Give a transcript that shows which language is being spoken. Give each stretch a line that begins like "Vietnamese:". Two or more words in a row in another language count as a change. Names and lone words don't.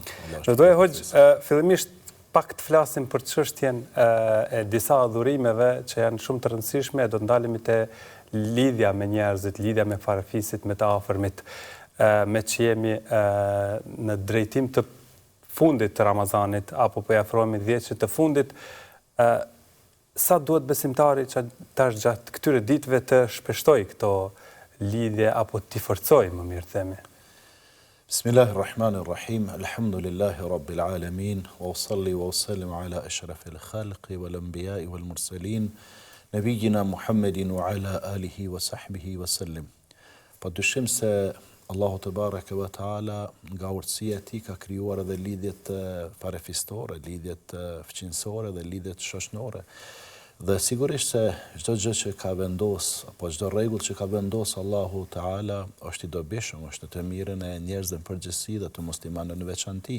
Albanian: Do doja Hoxh fillimisht pak të flasim për çështjen e disa adhurimeve që janë shumë të rëndësishme, do të ndalemi te lidhja me njerëzit, lidhja me farafisit, me të afërmit, me që jemi në drejtim të fundit të Ramazanit, apo po i afrohemi 10 të fundit, sa duhet besimtari që tash gjatë këtyre ditëve të shpeshtoj këto lidhje, apo t'i forcoj, më mirë themi?
Arabic: بسم الله الرحمن الرحيم، الحمد لله رب العالمين، وأصلي وأسلم على أشرف الخلق والأنبياء والمرسلين، نبينا محمد وعلى آله وصحبه وسلم.
Albanian: Pa dyshim se Allahu
Arabic: تبارك وتعالى
Albanian: nga urtësia e tij ka krijuar edhe lidhjet farefistore, lidhjet fëqinjësore dhe lidhjet shoqënore. Dhe sigurisht se çdo gjë që ka vendos apo çdo rregull që ka vendos Allahu Teala është i dobishëm, është të mirën e njerëzve në përgjithësi dhe të muslimanëve në veçantë.